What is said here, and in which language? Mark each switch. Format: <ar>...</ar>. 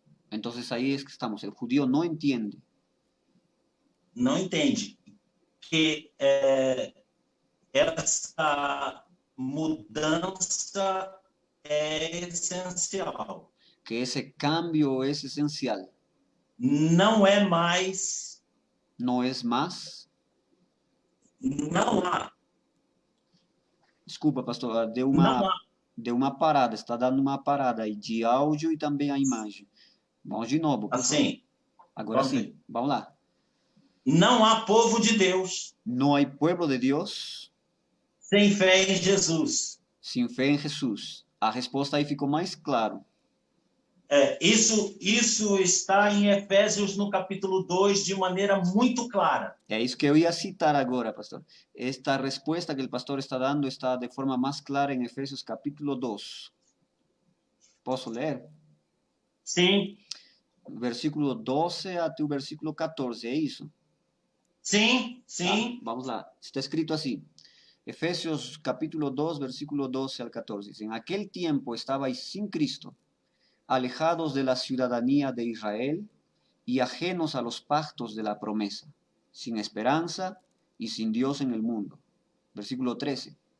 <es>Entonces ahí es que estamos. El judío no entiende</es> <pt>Que essa mudança é essencial.</pt> <es>que ese cambio es esencial.</es> <pt>Não é mais.</pt> <es>No es más.</es> <pt>Não há. Desculpa, pastor, Não há. deu uma parada, está dando uma parada aí de áudio e também a imagem. Vamos de novo. Assim. Agora sim, vamos lá. Não há povo de Deus.</pt> <es>No hay pueblo de Dios</es> <pt>sem fé em Jesus.</pt> <es>Sin fe en Jesús.</es> <pt>A resposta aí ficou mais claro. Isso está em Efésios no capítulo 2 de maneira muito clara. É isso que eu ia citar agora, pastor. Esta resposta que o pastor está dando está de forma mais clara em Efésios capítulo 2. Posso ler? Sim. Versículo 12 até o versículo 14, é isso? Sim, sim. Vamos lá. Está escrito assim:</pt> <es>Efesios capítulo 2, versículo 12 al 14. Dice, en aquel tiempo estabais sin Cristo, alejados de la ciudadanía de Israel y ajenos a los pactos de la promesa, sin esperanza y sin Dios en el mundo. Versículo 13.</es>